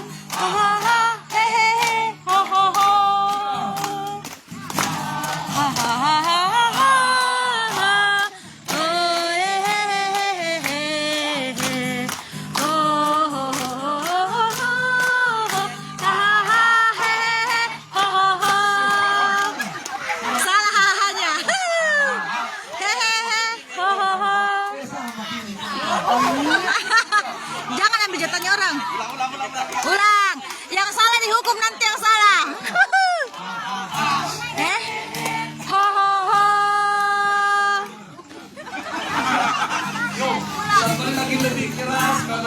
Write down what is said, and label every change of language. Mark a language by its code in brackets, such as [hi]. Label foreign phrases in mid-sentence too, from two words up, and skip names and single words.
[id] Hehehe, ho ho ho. Ha ha ha ha ha. Oh hehehe. Oh ho ho ho. Ha ha hehehe, ho ho ho. Salah hahanya. Hehehe, ho ho ho. Jangan ambil jatahnya orang. Ulang. Yang salah dihukum nanti yang salah. Ho ho ho. Satu lagi lebih keras karena